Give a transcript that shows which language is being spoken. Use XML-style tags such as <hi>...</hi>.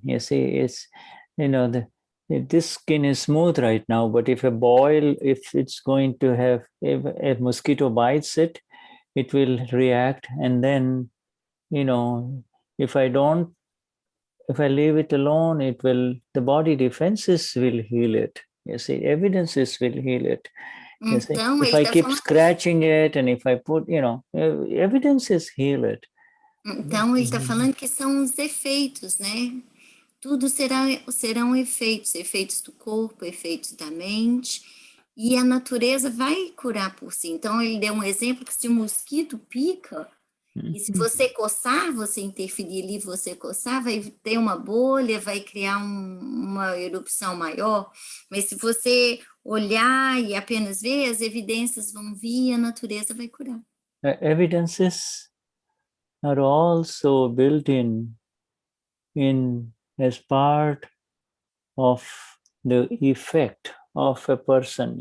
<en>You see, it's this skin is smooth right now, but if it's going to have, if a mosquito bites it, it will react, and then if I leave it alone, the body defenses will heal it. You see, evidences will heal it. You see, if I keep scratching it, and if I put, evidences heal it.</en> <pt>Então, ele está falando que são os efeitos, né? Tudo serão efeitos do corpo, efeitos da mente, e a natureza vai curar por si. Então, ele deu um exemplo que se o mosquito pica, E se você coçar, você interferir ali, você coçar, vai ter uma bolha, vai criar uma erupção maior. Mas se você olhar e apenas ver, as evidências vão vir e a natureza vai curar.</pt> <en>Evidences are also built in as part of the effect of a person.</en>